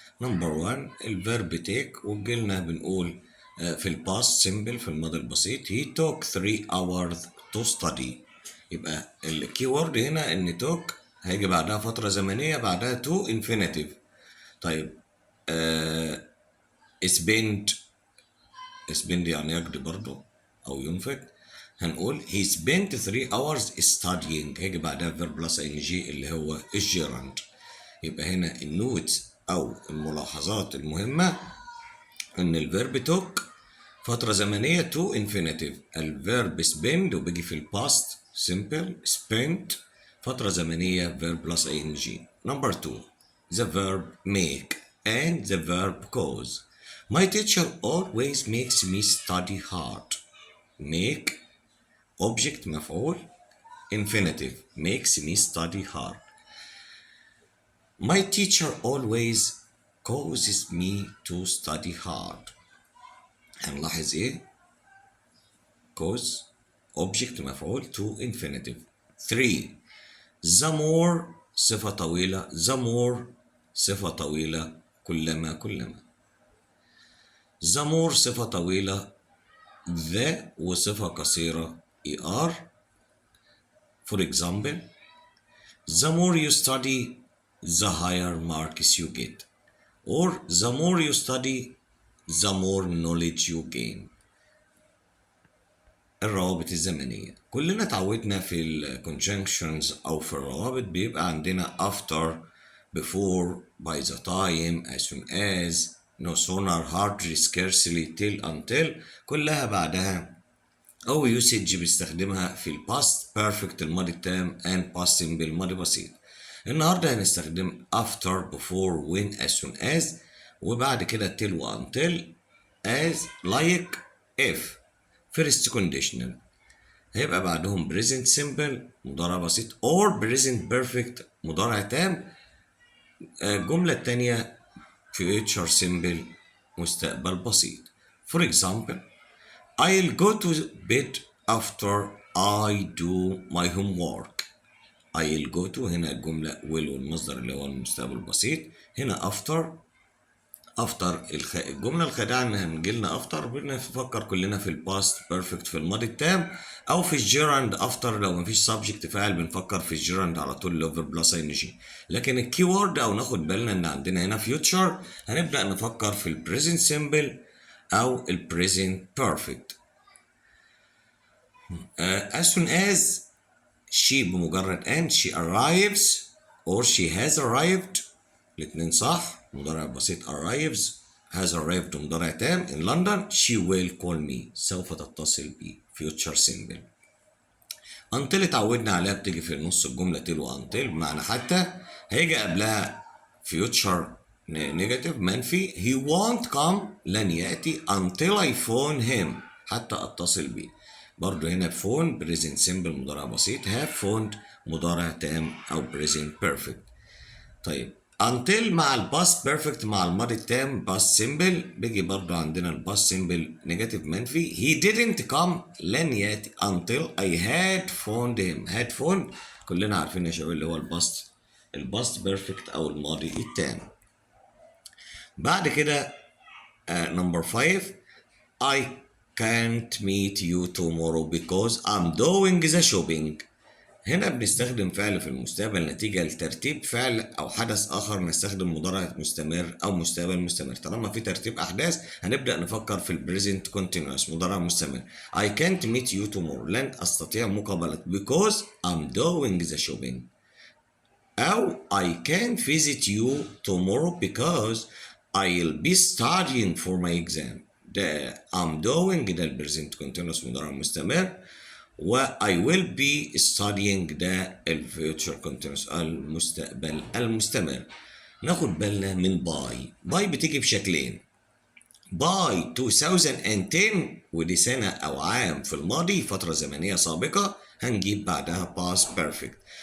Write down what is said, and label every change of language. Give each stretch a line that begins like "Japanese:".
English: number 1 الفيرب take,
Arabic: وجيلنا بنقول في
English: الباست سيمبل
Arabic: في الماضي البسيط
English: he took 3 hours to study.
Arabic: يبقى الكي وورد هنا ان took هيجي بعدها فترة زمنية بعدها
English: to infinitive.
Arabic: طيب
English: spent
Arabic: يعني يقضي برضه أو ينفق.
English: هنقول he spent 3 hours studying،
Arabic: هيجي بعدها
English: verb plus ing اللي هو الجيراند.
Arabic: يبقى هنا النوتس أو الملاحظات المهمة
English: إن الفيرب took فترة زمنية to infinitive، الفيرب spend وبيجي في الباست simple spent فترة زمنية verb plus ing. Number 2 the verb make and the verb cause. My teacher always makes me study hard. make object
Arabic: مفعول
English: infinitive makes me study hard. My teacher always causes me to study hard.
Arabic: هنلاحظ ايه؟
English: cause object
Arabic: مفعول
English: to infinitive.
Arabic: 3
English: the more
Arabic: صفة طويلة، the more صفة طويلة كلما.
English: the more
Arabic: صفة طويلة، the وصفة قصيرة er.
English: For example, the more you study the higher marks you get, or the more you study the more knowledge you gain. الروابط الزمنية كلنا اتعودنا في ال conjunctions أو في الروابط بيبقى عندنا after, before, by the time, as soon as, no sooner, hardly, scarcely, till, until، كلها بعدها أو usage بيستخدمها في ال past perfect الماضي التام and past simple الماضي بسيط.
Arabic: النهاردة هنستخدم
English: after, before, when, as soon as، وبعد كده till و until as, like, if. first conditional هيبقى بعدهم present simple
Arabic: مضارع بسيط
English: or present perfect
Arabic: مضارع تام. الجملة التانية
English: future simple
Arabic: مستقبل بسيط.
English: For example, I'll go to bed after I do my homework. I'll go to
Arabic: هنا الجملة
English: will
Arabic: والمصدر اللي هو المستقبل البسيط. هنا افتر الجمله الخادعه ان هنجيلنا افتر بنفكر كلنا في الباست بيرفكت في الماضي التام، او في الجيراند افتر لو مفيش سبجكت فاعل بنفكر في الجيراند على طول لوفر بلس ان جي. لكن الكي وورد او ناخد بالنا ان عندنا هنا فيوتشر هنبدا نفكر في
English: البريزنت سيمبل
Arabic: او البريزنت بيرفكت.
English: as soon as she
Arabic: بمجرد
English: and she arrives or she has arrived،
Arabic: الاثنين صح. مضارع بسيط
English: arrives، has arrived
Arabic: مضارع تام.
English: in London she will call me
Arabic: سوف تتصل بي
English: future simple.
Arabic: until اتعودنا عليها بتيجي في نص الجملة till و until بمعنى حتى، هيجي قبلها future negative منفي
English: he won't come
Arabic: لن يأتي
English: until I phone him
Arabic: حتى أتصل بيه. برضو هنا phone
English: present simple
Arabic: مضارع بسيط،
English: have phoned
Arabic: مضارع تام أو
English: present perfect.
Arabic: طيب until مع الباست بيرفكت مع الماضي التام باست سيمبل بيجي برضو عندنا الباست سيمبل نيجاتيف منفي
English: he didn't come
Arabic: لن ياتي
English: until I had phoned him.
Arabic: had phoned كلنا عارفين يا شباب اللي هو الباست بيرفكت او الماضي التام. بعد كده
English: Number 5 I can't meet you tomorrow because I'm doing the shopping.
Arabic: هنا بنستخدم فعل في المستقبل نتيجة لترتيب فعل أو حدث آخر، نستخدم مضارع مستمر أو مستقبل مستمر. طالما في ترتيب أحداث هنبدأ نفكر في البريزنت كونتينوس مضارع مستمر.
English: I can't meet you tomorrow
Arabic: لن أستطيع مقابلة
English: because I'm doing the shopping. أو I can't visit you tomorrow because I'll be studying for my exam. ده I'm doing
Arabic: ده البريزنت كونتينوس مضارع مستمر،
English: و I will be studying ده الفيوتشر continuous
Arabic: المستقبل المستمر. ناخد بالنا من باي بتيجي بشكلين.
English: by 2010
Arabic: ودي سنة أو عام في الماضي، فترة زمنية سابقة، هنجيب بعدها
English: past perfect.